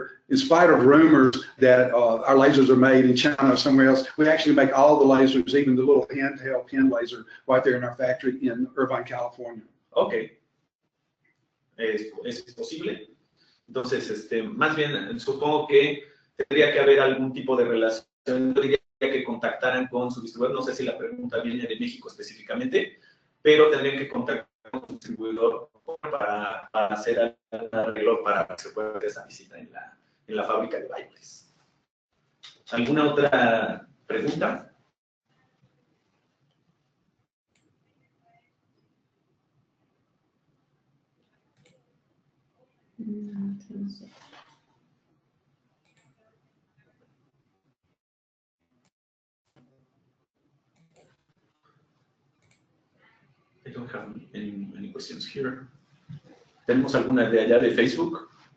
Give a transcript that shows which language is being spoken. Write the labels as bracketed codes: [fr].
[en] In spite of rumors that our lasers are made in China or somewhere else, we actually make all the lasers, even the little handheld pen laser, right there in our factory in Irvine, California. [es] Okay. ¿Es posible? Entonces, más bien, supongo que tendría que haber algún tipo de relación. Yo diría que contactaran con su distribuidor. No sé si la pregunta viene de México específicamente, pero tendrían que contactar con su distribuidor para hacer el arreglo para que se pueda hacer esa visita en la fábrica de BioLace. ¿Alguna otra pregunta? No sé. [en] I don't have any questions here. [es] ¿Tenemos alguna de allá de Facebook?